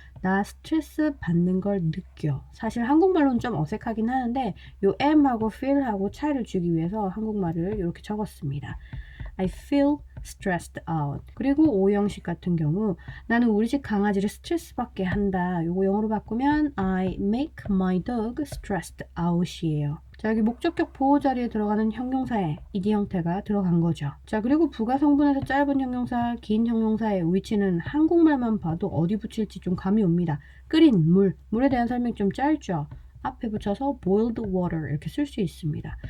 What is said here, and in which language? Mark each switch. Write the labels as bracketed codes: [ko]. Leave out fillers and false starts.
[ko] 나 스트레스 받는 걸 느껴. 사실 한국말로는 좀 어색하긴 하는데 요 am하고 feel하고 차이를 주기 위해서 한국말을 이렇게 적었습니다. [en] I feel stressed out. [ko] 그리고 5형식 같은 경우 나는 우리 집 강아지를 스트레스 받게 한다. 요거 영어로 바꾸면 [en] I make my dog stressed out이에요. [ko] 자, 여기 목적격 보호 자리에 들어가는 형용사에 ed 형태가 들어간 거죠. 자, 그리고 부가 성분에서 짧은 형용사, 긴 형용사의 위치는 한국말만 봐도 어디 붙일지 좀 감이 옵니다. 끓인 물, 물에 대한 설명이 좀 짧죠. 앞에 붙여서 [en] boiled water [ko] 이렇게 쓸 수 있습니다.